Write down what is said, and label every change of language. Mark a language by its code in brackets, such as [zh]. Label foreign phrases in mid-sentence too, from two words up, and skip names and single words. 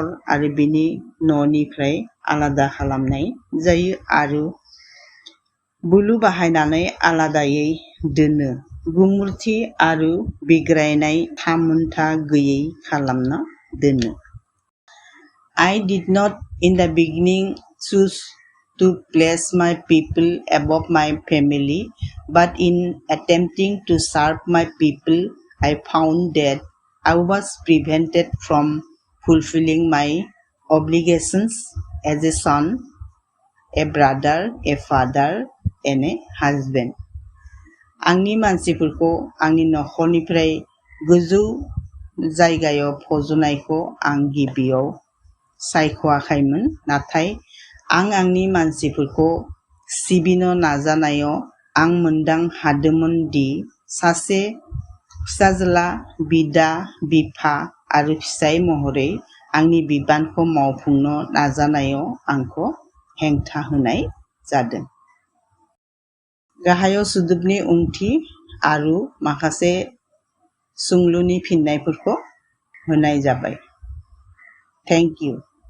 [brx] आरो बिनि न'निफ्राय आलादा खालामनाय जायो आरो बोलो बाहायनानै आलादायै दोनो गुमुरथि आरो बिग्रायनाय थामोनथा गैयै खालामना दोनो [en] I did not in the beginning choose to place my people above my family, but in attempting to serve my people, I found that I was prevented from fulfilling my obligations as a son, a brother, a father, and a husband. [brx] आंनि मानसिफोरखौ आंनि नखरनिफ्राय गोजौ जायगायाव फज'नायखौ आं गिबियाव सायख'आखैमोन नाथाय आं आंनि मानसिफोरखौ सिबिनो नाजानायाव आं मोनदां हादोंमोन दि सासे फिसाज्ला बिदा बिफा आरो फिसाय महरै आंनि बिबानखौ मावफुंनो नाजानायाव आंखौ हेंथा होनाय जादों गाहायाव सोदोबनि ओंथि आरो माखासे सोंलुनि फिननायफोरखौ होनाय जाबाय [en] Thank you.